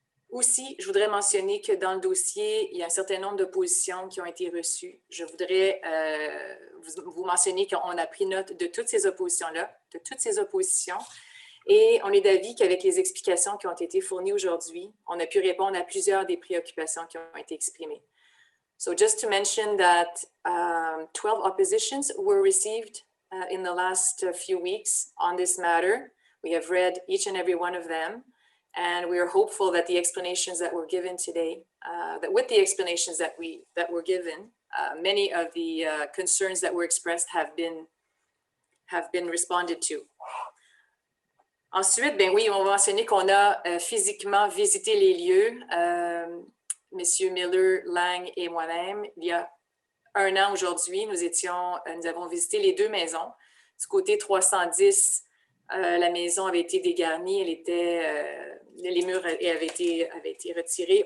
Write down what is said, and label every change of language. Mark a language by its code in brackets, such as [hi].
[fr] Aussi, je voudrais mentionner que dans le dossier, il y a un certain nombre d'oppositions qui ont été reçues. Je voudrais vous mentionner qu'on a pris note de toutes ces oppositions-là, de toutes ces oppositions, et on est d'avis qu'avec les explications qui ont été fournies aujourd'hui, on a pu répondre à plusieurs des préoccupations qui ont été exprimées. [en] So just to mention that 12 oppositions were received in the last few weeks on this matter. We have read each and every one of them. And we are hopeful that the explanations that were given today, that with the explanations that were given, many of the concerns that were expressed have been responded to. [fr] Ensuite, ben oui, on va mentionner qu'on a physiquement visité les lieux, Messieurs Miller, Lang et moi-même. Il y a un an aujourd'hui, nous avons visité les deux maisons. Du côté 310, la maison avait été dégarnie, les murs avaient été retirés.